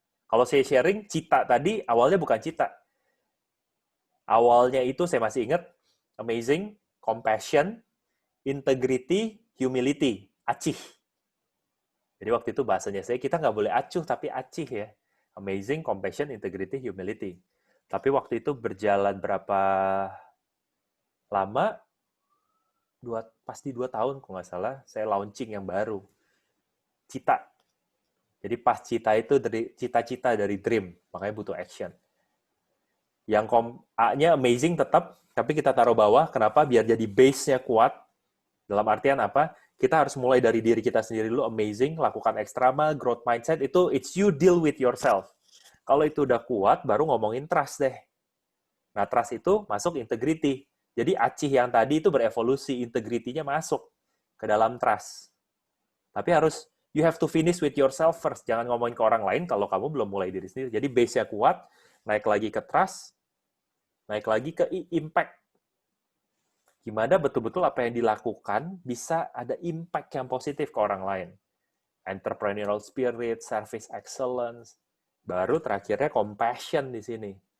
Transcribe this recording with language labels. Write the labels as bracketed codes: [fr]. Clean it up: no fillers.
[id] Kalau saya sharing, cita tadi awalnya bukan cita. Awalnya itu saya masih ingat, amazing, compassion, integrity, humility, acih. Jadi waktu itu bahasanya saya, kita nggak boleh acuh tapi acih ya. [en] Amazing, compassion, integrity, humility. [id] Tapi waktu itu berjalan berapa lama, pasti 2 tahun kalau nggak salah, saya launching yang baru. Cita. Jadi pas cita itu dari cita-cita dari dream, makanya butuh action. Yang A-nya amazing tetap, tapi kita taruh bawah. Kenapa? Biar jadi base-nya kuat. Dalam artian apa? Kita harus mulai dari diri kita sendiri dulu, amazing, lakukan ekstrema, growth mindset, itu [en] it's you deal with yourself. [id] Kalau itu udah kuat, baru ngomongin trust deh. Nah, trust itu masuk integrity. Jadi acih yang tadi itu berevolusi, integrity-nya masuk ke dalam trust. Tapi harus, [en] you have to finish with yourself first. [id] Jangan ngomongin ke orang lain kalau kamu belum mulai diri sendiri. Jadi base-nya kuat, naik lagi ke trust, naik lagi ke impact. Gimana betul-betul apa yang dilakukan bisa ada impact yang positif ke orang lain. [en] Entrepreneurial spirit, service excellence, [id] baru terakhirnya [en] compassion [id] di sini.